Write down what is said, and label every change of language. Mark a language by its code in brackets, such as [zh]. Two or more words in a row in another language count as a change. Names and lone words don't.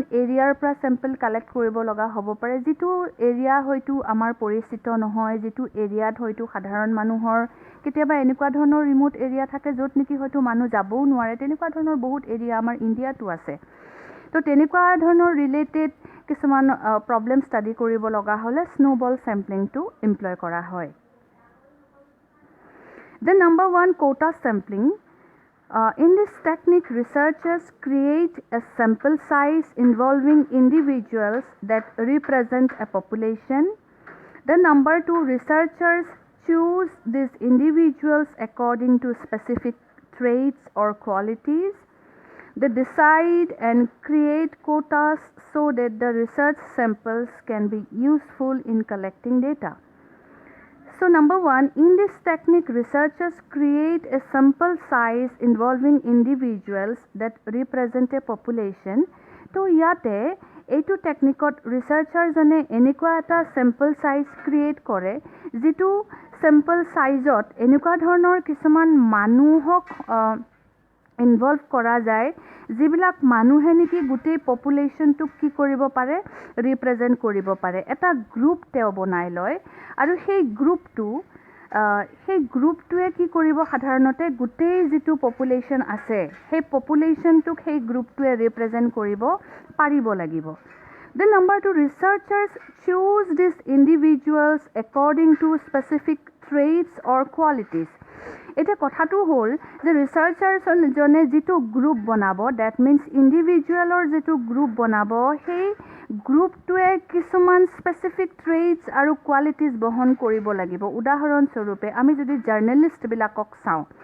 [as] এৰিয়াৰ পৰা [en] sample collect [as] কৰিব লগা হ'ব পাৰে যিটো এৰিয়া হয়তো আমাৰ পৰিচিত নহয় যিটো এৰিয়াত হয়তো সাধাৰণ মানুহৰ কেতিয়াবা এনেকুৱা ধৰণৰ [en] remote area [as] থাকে য'ত নেকি হয়তো মানুহ যাবও নোৱাৰে তেনেকুৱা ধৰণৰ বহুত এৰিয়া আমাৰ ইণ্ডিয়াতো আছে তো তেনেকুৱা ধৰণৰ ৰিলেটেড কিছুমান [en] problem study [as] কৰিব লগা হ'লে [en] snowball sampling [as] এমপ্লয় কৰা হয় [en] Then number 1, quota sampling. In this technique, researchers create a sample size involving individuals that represent a population. Then number 2, researchers choose these individuals according to specific traits or qualities. They decide and create quotas so that the research samples can be useful in collecting data. So number 1, in this technique, researchers create a sample size involving individuals that represent a population. [as] তো ইয়াতে এইটো টেকনিকত ৰিচাৰ্চাৰজনে এনেকুৱা এটা [en] sample size create [as] কৰে যিটো [en] sample size [as] এনেকুৱা ধৰণৰ কিছুমান মানুহক ইনভলভ কৰা যায় যিবিলাক মানুহে নেকি গোটেই পপুলেশ্যনটোক কি কৰিব পাৰে ৰিপ্ৰেজেণ্ট কৰিব পাৰে এটা গ্ৰুপ তেওঁ বনাই লয় আৰু সেই গ্ৰুপটোৱে কি কৰিব সাধাৰণতে গোটেই যিটো পপুলেশ্যন আছে সেই পপুলেশ্যনটোক সেই গ্ৰুপটোৱে ৰিপ্ৰেজেণ্ট কৰিব পাৰিব লাগিব [en] Then number 2, researchers choose these individuals according to specific traits or qualities. [as] এটা কথাটো হ'ল যে ৰিচাৰ্চাৰজনে যিটো গ্ৰুপ বনাব [en] that means individual [as] যিটো গ্ৰুপ বনাব সেই গ্ৰুপটোৱে কিছুমান [en] specific traits [as] আৰু কোৱালিটিজ বহন কৰিব লাগিব উদাহৰণস্বৰূপে আমি যদি জাৰ্নেলিষ্টবিলাকক চাওঁ